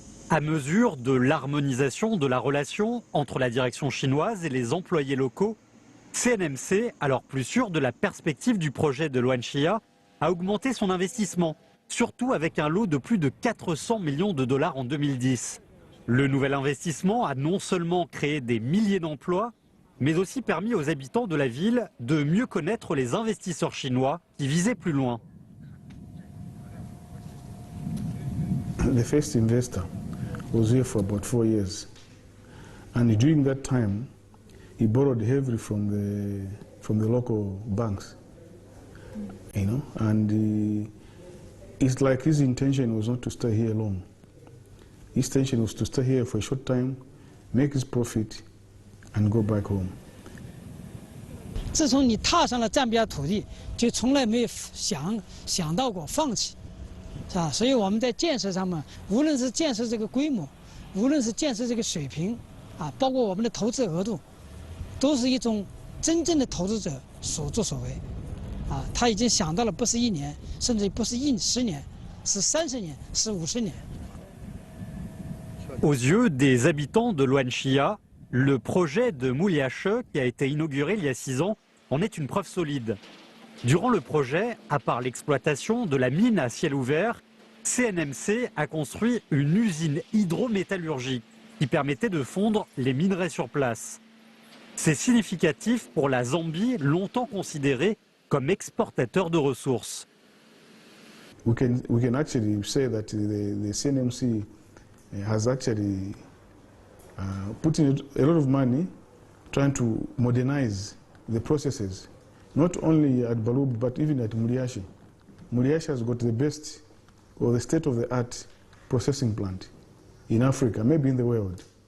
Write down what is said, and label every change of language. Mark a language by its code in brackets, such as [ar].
[fr] À mesure de l'harmonisation de la relation entre la direction chinoise et les employés locaux, CNMC, alors plus sûr de la perspective du projet de Luanshya, a augmenté son investissement, surtout avec un lot de plus de 400 millions de dollars en 2010. Le nouvel investissement a non seulement créé des milliers d'emplois, mais aussi permis aux habitants de la ville de mieux connaître les investisseurs chinois qui visaient plus loin. [en] The first investor was here for about 4 years, and during that time he borrowed heavily from the local banks, you know, and it's like his intention was not to stay here long. His intention was to stay here for a short time, make his profit, and go back home. [zh] 自从你踏上了赞比亚土地，就从来没有想到过放弃，是吧？所以我们在建设上面，无论是建设这个规模，无论是建设这个水平，啊，包括我们的投资额度，都是一种真正的投资者所作所为，啊，他已经想到了不是1年，甚至不是10年，是30年，是50年。 [fr] Aux yeux des habitants de Luanshya, le projet de Mouliache, qui a été inauguré il y a 6 ans, en est une preuve solide. Durant le projet, à part l'exploitation de la mine à ciel ouvert, CNMC a construit une usine hydrométallurgique qui permettait de fondre les minerais sur place. C'est significatif pour la Zambie, longtemps considérée comme exportateur de ressources. [en] We can actually say that the CNMC has actually put in a lot of money trying to modernize the processes, not only at Balub but even at Muriashi. Muriashi has got the best or the state-of-the-art processing plant in Africa, maybe in the world.